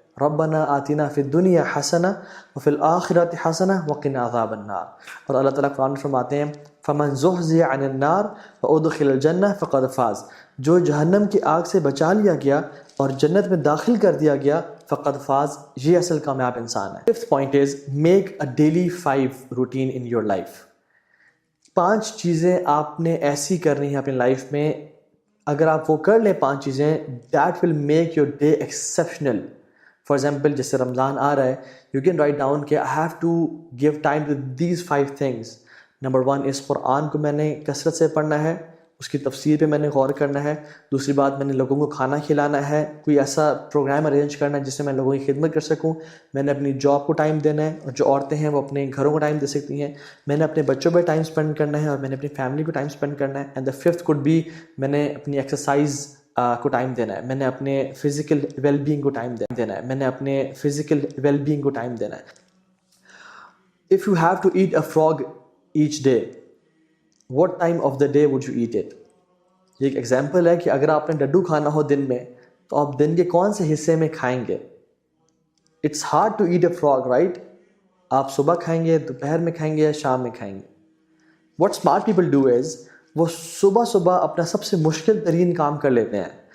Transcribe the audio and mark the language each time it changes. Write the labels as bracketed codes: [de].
[ar] ربنا آتنا فی الدنیا حسنہ وفی الآخرۃ حسنہ وقنا عذاب النار. [ur] اور اللہ تعالیٰ قرآن فرماتے ہیں [ar] فمن زحزح عن النار وادخل الجنہ فقد فاز. [ur] جو جہنم کی آگ سے بچا لیا گیا اور جنت میں داخل کر دیا گیا [ar] فقد فاز، [ur] یہ اصل کامیاب انسان ہے. [en] 5th point is make a daily 5 routine in your life. [ur] 5 چیزیں آپ نے ایسی کرنی ہیں اپنی لائف میں، اگر آپ وہ کر لیں 5 چیزیں، [en] That will make your day exceptional. For example [ur] جیسے رمضان آ رہا ہے، [en] you can write down [ur] کہ [en] I have to give time to these 5 things. [ur] Number 1 اس قرآن کو میں نے کثرت سے پڑھنا ہے. اس کی تفسیر پہ میں نے غور کرنا ہے. دوسری بات میں نے لوگوں کو کھانا کھلانا ہے, کوئی ایسا پروگرام ارینج کرنا ہے جس سے میں لوگوں کی خدمت کر سکوں. میں نے اپنی جاب کو ٹائم دینا ہے, اور جو عورتیں ہیں وہ اپنے گھروں کو ٹائم دے سکتی ہیں. میں نے اپنے بچوں پہ ٹائم اسپینڈ کرنا ہے, اور میں نے اپنی فیملی کو ٹائم اسپینڈ کرنا ہے. [en] and the fifth could be, [ur] میں نے اپنی ایکسرسائز کو ٹائم دینا ہے, میں نے اپنے فزیکل ویل بینگ کو ٹائم دینا ہے, میں نے اپنے فزیکل ویل بینگ کو ٹائم دینا ہے. [en] If you have to eat a frog each day, what time of the day would you eat it? [ur] یہ ایک ایگزامپل ہے کہ اگر آپ نے ڈڈو کھانا ہو دن میں تو آپ دن کے کون سے حصے میں کھائیں گے. [en] It's hard to eat a frog, right? [ur] آپ صبح کھائیں گے, دوپہر میں کھائیں گے, یا شام میں کھائیں گے. [en] what smart people do is, [ur] وہ صبح صبح اپنا سب سے مشکل ترین کام کر لیتے ہیں.